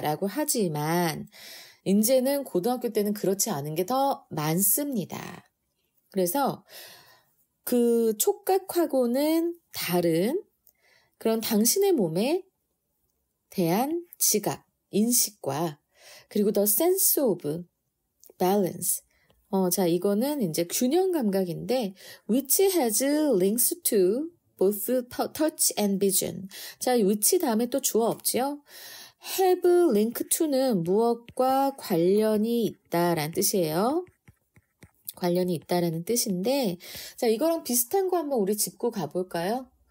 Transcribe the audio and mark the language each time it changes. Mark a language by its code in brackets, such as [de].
[ko] 라고 하지만 이제는 고등학교 때는 그렇지 않은 게 더 많습니다. 그래서 그 촉각하고는 다른 그런 당신의 몸에 대한 지각, 인식과 그리고 [en] the sense of balance. [ko] 자, 이거는 이제 균형 감각인데 [en] which has links to both touch and vision. [ko] 자, which 다음에 또 주어 없지요? [en] have link to [ko] 는 무엇과 관련이 있다라는 뜻이에요. 관련이 있다라는 뜻인데, 자, 이거랑 비슷한 거 한번 우리 짚고 가볼까요?